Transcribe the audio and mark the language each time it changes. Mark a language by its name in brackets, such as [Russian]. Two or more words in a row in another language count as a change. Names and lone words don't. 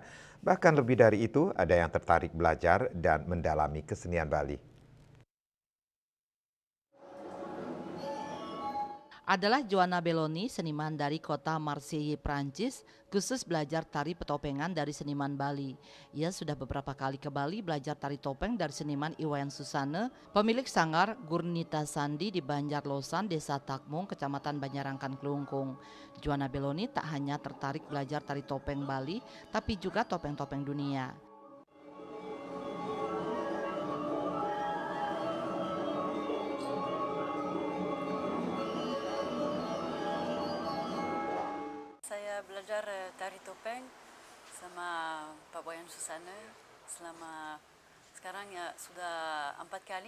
[Indonesian] Bahkan lebih dari itu, ada yang tertarik belajar dan mendalami kesenian Bali. Adalah Joanna Belloni, seniman dari kota Marseille, Prancis, khusus belajar tari petopengan dari seniman Bali. Ia sudah beberapa kali ke Bali belajar tari topeng dari seniman Iwayan Susane, pemilik sanggar Gurnita Sandi di Banjarlosan, Desa Takmung, Kecamatan Banyarangkan, Kelungkung. Joanna Belloni tak hanya tertarik belajar tari topeng Bali, tapi juga topeng-topeng dunia. Saya belajar tari topeng sama Pak Boyan Susana selama sekarang ya sudah 4 kali.